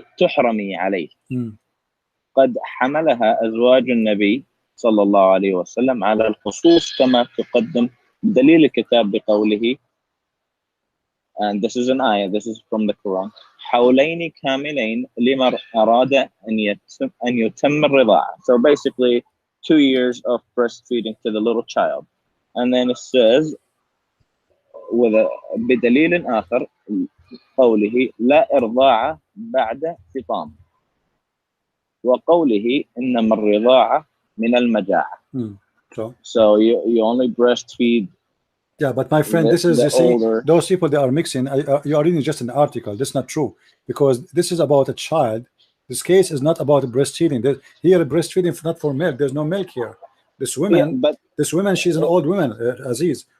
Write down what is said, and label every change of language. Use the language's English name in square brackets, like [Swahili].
[Arabic] تحرمي عليه قد حملها أزواج النبي صلى الله عليه وسلم على الخصوص كما تقدم دليل الكتاب بقوله, [English] and this is an ayah, this is from the Quran, [Arabic] حولين كاملين لمن أراد أن يتم الرضاعة. [English] So basically 2 years of breastfeeding to the little child. And then it says [Arabic] بدليل آخر قوله لا إرضاع بعد فطام وقوله إنما الرضاعة من المجاعة. [English] So you only breastfeed. Yeah, but my friend, this is, you see, those people, they are mixing. You are reading just an article. That's not true, because this is about a child. This case is not about breastfeeding. Here, breastfeeding is not for milk. There's no milk here. This woman, she's an old woman, Aziz.